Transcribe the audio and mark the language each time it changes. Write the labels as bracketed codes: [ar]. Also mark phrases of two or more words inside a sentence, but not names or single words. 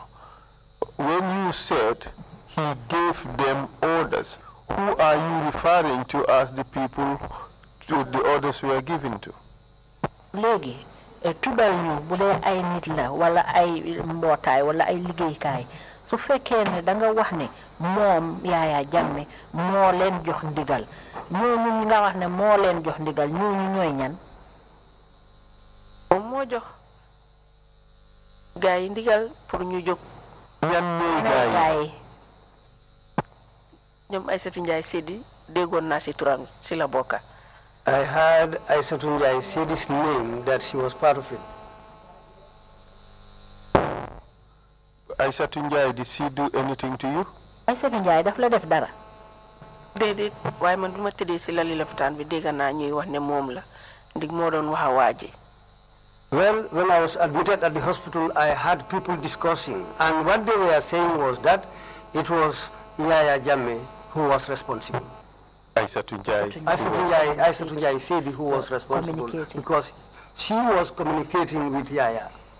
[en] When you said he gave them orders, who are you referring to as the people the orders were given to? [wo] Léegi tuddal ñu bu dee ay nit la wala ay mbootaay wala ay liggéeykaay su fekkee ne da nga wax ne moom Yaya Jammeh moo leen jox ndigal ñooñu nga wax ne moo leen jox ndigal ñooñu ñooy ñan. moom moo jox gaay yi ndigal pour ñu jóg. ñan ñooy gaay yi. ñoom Aïssatou Ndiaye Seydi déggoon naa si turam si la bokka. [en] I heard Aïssatou Ndiaye Seydi's name that she was part of it. Aïssatou Ndiaye, did she do anything to you? [wo] Aïssatou Ndiaye daf la def dara. déedéet waaye man bu ma tëddee si lali lopitaan bi dégg naa ñuy wax ne moom la ndig moo doon wax a waaji. [en] Well, when I was admitted at the hospital, I had people discussing, and what they were saying was that it was Yaya Jammeh who was responsible. Aïssatou Ndiaye. Aïssatou Ndiaye Seydi who was responsible because she was communicating with Yaya.